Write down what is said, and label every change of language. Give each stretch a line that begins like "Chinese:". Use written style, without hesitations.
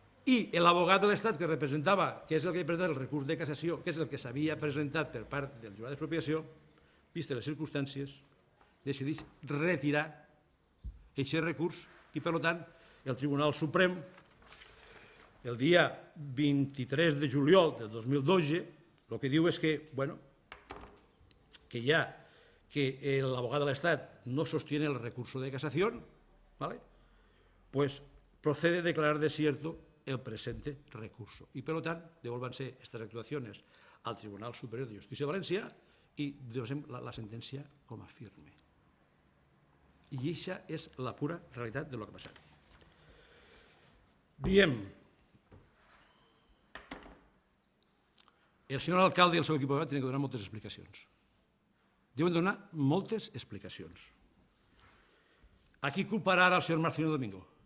Catalan: I l'abogat de l'Estat que representava, que és el que presentava el recurs de cassació, que és el que s'havia presentat per part del jurat d'expropiació, vistes les circumstàncies, decideix retirar aquest recurs i, per tant, el Tribunal Suprem, el dia 23 de juliol del 2012, el que diu és que, que ja que
Spanish: el abogado del Estado no sostiene el recurso de casación,
Catalan: ¿vale?
Spanish: Pues procede a declarar desierto el presente recurso. Y, por lo tanto, devuélvanse estas actuaciones al Tribunal Superior de Justicia de Valencia y
Catalan: devolvem la sentencia com a firme. I aquesta és la pura realitat de lo que ha passat. Diem, el senyor alcalde i el seu equip tenen que donar moltes explicacions. Deuen donar moltes explicacions. A qui culparà ara el senyor Marcelino Domingo?